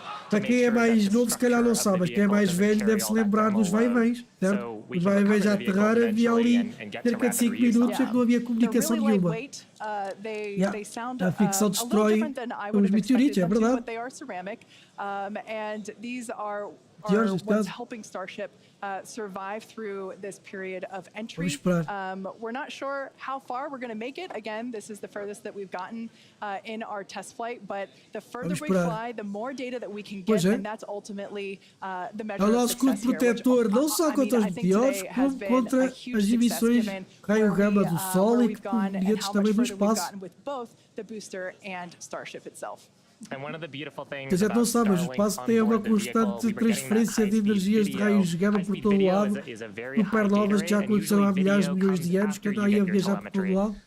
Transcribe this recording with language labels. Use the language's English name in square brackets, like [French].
[Portuguese] Para quem é mais novo, se calhar não sabe, mas quem é mais velho deve se lembrar dos vai-vens, certo? Os vai-vens a aterrar havia ali cerca de 5 minutos em que não havia comunicação nenhuma. A ficção destrói os meteoritos, é verdade. [English] What's helping Starship survive through this period of entry. We're not sure how far we're going to make it. Again, this is the furthest that we've gotten in our test flight, but the further we fly, the more data that we can get, and that's ultimately the measure of success here. [Portuguese] Protetor não só contra os meteoros, como contra as emissões raio gama do Sol e foguetes também do espaço. [English] The booster and Starship itself. [Portuguese] A gente não sabe, mas o espaço tem uma constante transferência de energias de raios gama por todo lado, supernovas que já aconteceram há milhares de milhões de anos, que andam aí a viajar por todo lado.